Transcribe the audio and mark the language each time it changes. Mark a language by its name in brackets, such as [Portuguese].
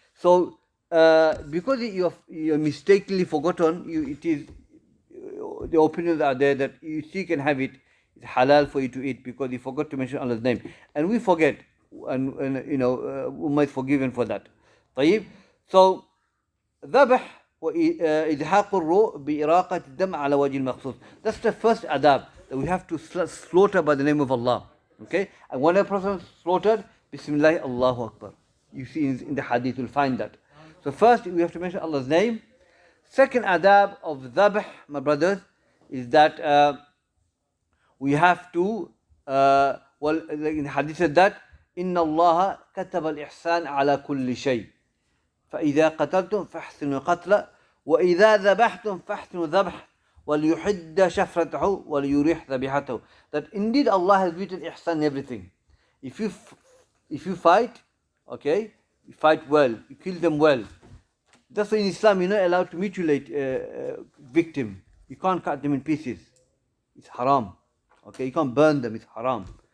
[English] So, because you're mistakenly forgotten, it is, the opinions are there that you still can have it. It's halal for you to eat because you forgot to mention Allah's name. And we forget, and Ummah is forgiven for that. [Arabic] طيب. So, ذبح وإدحاق الروح بإراقة الدم على وجه المخصوص. [English] That's the first adab, that we have to slaughter by the name of Allah. Okay? And when a person slaughtered, Bismillah, Allahu Akbar. You see in the hadith, you'll find that. So first, we have to mention Allah's name. Second adab of dhabh, my brothers, is that we have to, in the hadith said that, [Arabic] إِنَّ اللَّهَ كَتَبَ الْإِحْسَانَ عَلَى كُلِّ شَيْءٍ فَإِذَا قَتَلْتُمْ فَأَحْسِنُوا الْقَتْلَ وَإِذَا ذَبَحْتُمْ فَأَحْسِنُوا الذَّبْحَ وَلْيُحِدَّ شَفْرَتَهُ وَلْيُرِحْ ذَبِحَتَهُ. [English] That indeed Allah has written ihsan in everything. If you fight, okay, you fight well, you kill them well. That's why in Islam you're not allowed to mutilate victim. You can't cut them in pieces. It's haram. Okay, you can't burn them. It's haram.